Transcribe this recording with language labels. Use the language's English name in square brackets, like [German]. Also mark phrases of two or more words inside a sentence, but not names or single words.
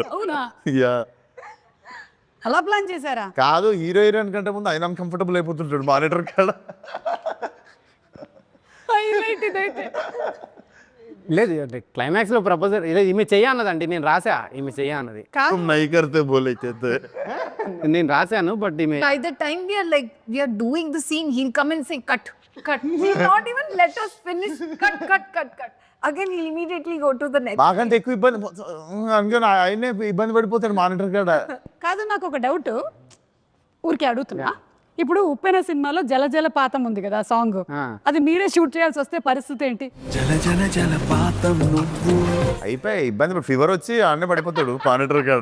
[Telugu] అవునా? యా, అలా ప్లాన్ చేశారా? కాదు, హీరో హీరోయిన్ కంటే ముందు ఆయన కంఫర్టబుల్ అయిపోతుంటాడు మానిటర్ కాడ. హైలైట్ ఇదైతే. లేదు క్లైమాక్స్లో ప్రపోజల్ ఈమె చెయ్యన్నదండి, నేను రాసా ఈమె చెయ్యన్నది, [Hindi] नहीं करते बोले [Telugu] చేస్తే నేను రాశాను బట్ ఈమె. [English] By the time we are doing the scene, he'll come and say cut. He'll not even let us finish. Cut. Again, he'll immediately go to the next. [Telugu] మాకంటే ఎక్కువ ఇబ్బంది అందుకని ఆయనే ఇబ్బంది పడిపోతాడు మానిటర్ కాడ. కాదు, నాకు ఒక డౌట్ ఊరికే అడుగుతున్నా. ఇప్పుడు ఉప్పెన సినిమాలో జల జలపాతం ఉంది కదా సాంగ్, అది మీరే షూట్ చేయాల్సి వస్తే పరిస్థితి ఏంటి? అయిపోయి ఇబ్బంది, ఫీవర్ వచ్చి ఆడనే పడిపోతాడు మానిటర్ కాడ.